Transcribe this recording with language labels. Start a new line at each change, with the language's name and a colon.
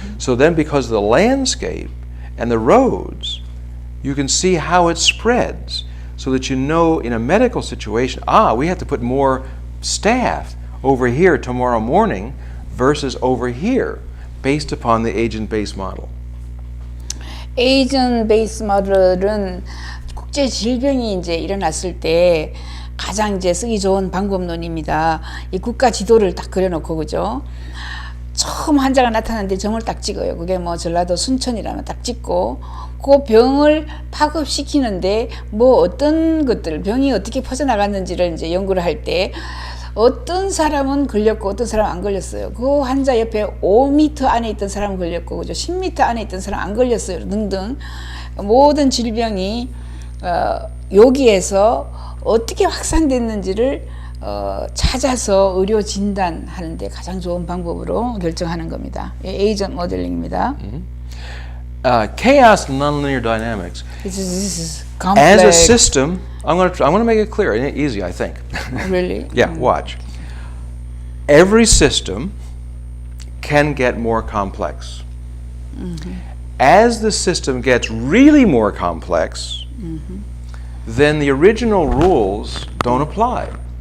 English: So then, because of the landscape and the roads, you can see how it spreads, so that you know in a medical situation, we have to put more staff over here tomorrow morning versus over here, based upon the agent-based model.
Korean: 에이전 베이스 모델은 국제 질병이 이제 일어났을 때 가장 이제 쓰기 좋은 방법론입니다. 이 국가 지도를 딱 그려놓고, 그죠? 처음 환자가 나타났는데 점을 딱 찍어요. 그게 뭐 전라도 순천이라면 딱 찍고, 그 병을 파급시키는데 뭐 어떤 것들, 병이 어떻게 퍼져나갔는지를 이제 연구를 할 때 어떤 사람은 걸렸고 어떤 사람은 안 걸렸어요. 그 환자 옆에 5m 안에 있던 사람은 걸렸고, 그죠? 10m 안에 있던 사람은 안 걸렸어요. 등등 모든 질병이 여기에서 어떻게 확산됐는지를 찾아서 의료 진단하는데 가장 좋은 방법으로 결정하는 겁니다. 에이전트 모델링입니다.
English: Chaos nonlinear dynamics. This is complex. As a system, I'm going to make it clear and easy, I think. Really? Yeah, watch. Every system can get more complex. As the system gets really more complex, then the original rules don't apply.